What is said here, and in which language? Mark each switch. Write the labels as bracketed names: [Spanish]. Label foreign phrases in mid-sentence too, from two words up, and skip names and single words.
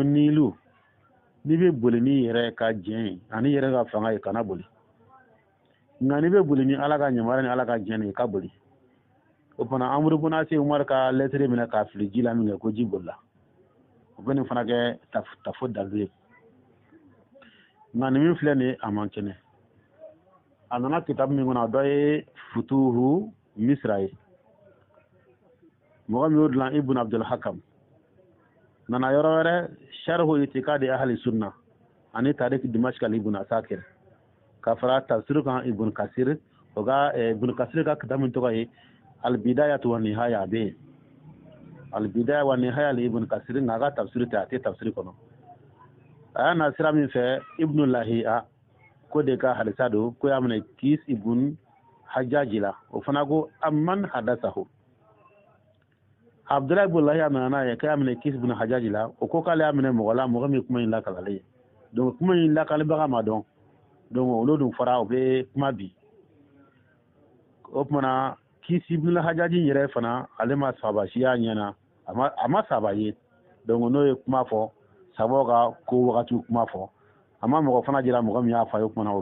[Bambara] Nilu n'i bɛ boli n'i yɛrɛ ka jɛn ye ani yɛrɛ ka fanga ye kana boli nka n'i bɛ boli ni Ala ka yamaruya ni Ala ka jɛn ye ka boli o fana Amr ibn al-As Umar ka lɛtiri minɛ k'a fili ji la min kɛ ko ji bolila u bɛ nin fana kɛ tafo dalu ye nka nin min filɛ nin ye a man kɛnɛ a nana kitabu min kɔnɔ a dɔ ye Futuhu Misra ye mɔgɔ min y'o dilan Ibn Abdul Hakam nana yɔrɔ wɛrɛ Sharhu Itikadi Ahli Sunna ani Tarikh Dimashq Ibn Asakir ka fara tafsir kan Ibn Kasir o ka Ibn Kasir ka kitabu min tɔgɔ ye Al-Bidayah wa Nihaya be Al-Bidayah wa Nihaya li Ibn Kasir nka ka tafsir tɛ a tɛ tafsir kɔnɔ a y'a na sira min fɛ Ibn Lahiya ko de ka hadisa do ko y'a minɛ Kis Ibn Hajjaj la o fana ko [Arabic] عمن حدثه [Bambara] Abdullah ibn Lahiya nana n'a ye k'a y'a minɛ Kis ibn Hajjaj la o ko k'ale y'a minɛ mɔgɔ la mɔgɔ min kuma in lakalalen ye donc kuma in lakalibaga ma dɔn donc olu dun fɔra u bɛ kuma bi o tumana Kis ibn Hajjaj yɛrɛ fana ale ma saba siya ɲɛna a ma saba ye donc n'o ye kuma fɔ sabaw ka ko wagati kuma fɔ a ma mɔgɔ fana jira mɔgɔ min y'a fɔ a ye o tumana o